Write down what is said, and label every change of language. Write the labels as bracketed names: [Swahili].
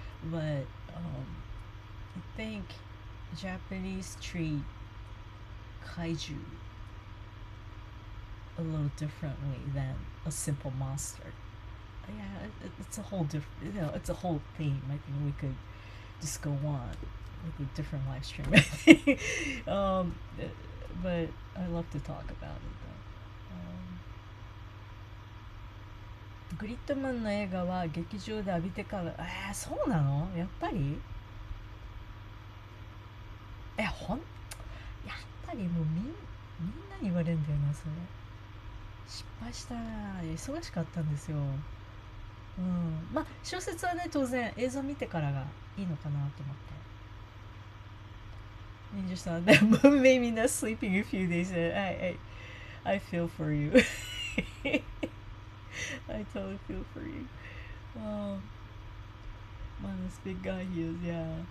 [English] But I think Japanese treat kaiju a little differently than a simple monster. Yeah, it's a whole different, it's a whole theme. I think we could just go on with a different live stream. But I love to talk about it though. [Japanese] グリッドマンの映画は劇場で浴びてから、そうなの？やっぱり？やっぱりもうみんなに言われるんだよな、それ。失敗したな。忙しかったんですよ。まあ小説はね、当然映像見てからがいいのかなと思って。 [English] 忍者さん、that movie made me not sleeping a few days. I feel for you. I totally feel for you. Man, this big guy he is, yeah.